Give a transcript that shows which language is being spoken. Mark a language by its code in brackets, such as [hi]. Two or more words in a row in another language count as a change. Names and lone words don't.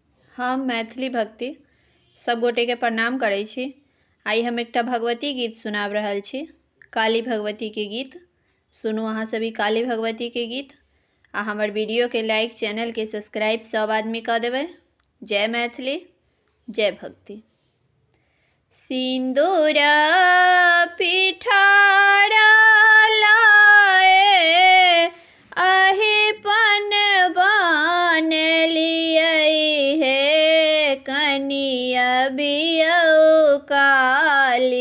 [mai] हम मैथिली भक्ति सब गोटे के प्रणाम करै छी। आई हम एकटा भगवती गीत सुनाब रहल छी, काली भगवती के गीत। सुनू अहाँ सभी काली भगवती के गीत आ हमर वीडियो के लाइक, चैनल के सब्सक्राइब सब आदमी कऽ देबै। जय मैथिली, जय भक्ति। सिंदूरा पिठारा लाए अहि पन बान लियै हे कनिया बियौ काली।